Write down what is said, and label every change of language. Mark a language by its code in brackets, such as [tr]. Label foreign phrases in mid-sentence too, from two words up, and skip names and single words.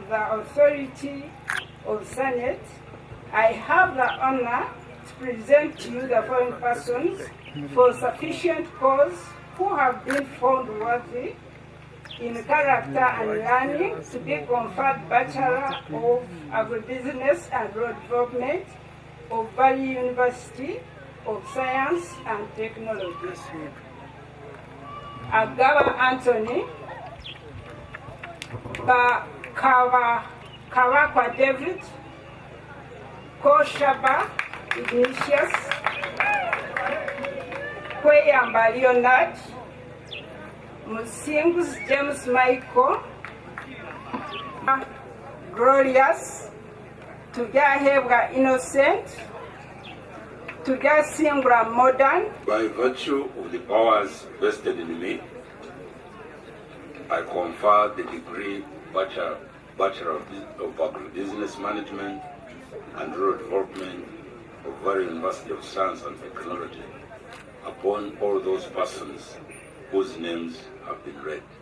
[en] the Authority of Senate, I have the honor to present to you the following persons for sufficient cause who have been found worthy in character and learning to be conferred Bachelor of Agribusiness and Road Development of Valley University of Science and Technology. Agaba Anthony, Kawakwa David, Koshaba Ignatius, Kweyamba Leonard, Musingus James Michael, Glorious, Tugahebwa Innocent, Tugasimbra Modern. By virtue of the powers vested in me, I confer the degree Bachelor Bachelor of Agribusiness Management and Rural Development of Valley University of Science and Technology upon all those persons whose names have been read.